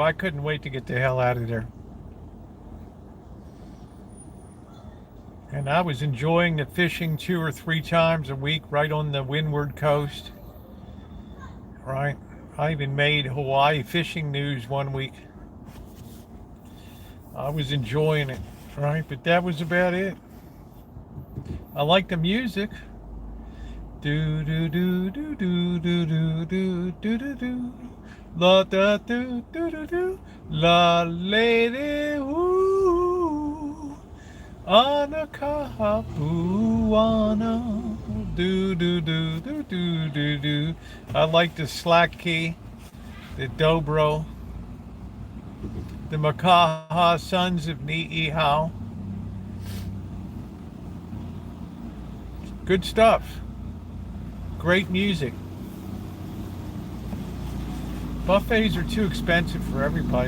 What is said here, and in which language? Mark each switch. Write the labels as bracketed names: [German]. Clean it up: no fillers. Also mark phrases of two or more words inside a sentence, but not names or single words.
[English] I couldn't wait to get the hell out of there. And I was enjoying the fishing 2 or 3 times a week right on the windward coast. Right? I even made Hawaii fishing news one week. I was enjoying it, right? But that was about it. I like the music. Do do do do do do do do do do do la da do do do do la lady woo anakapuana do do do do do do do. I like the slack key, the dobro, the Makaha Sons of Ni'ihau. Good stuff. Great music. Buffets are too expensive for everybody.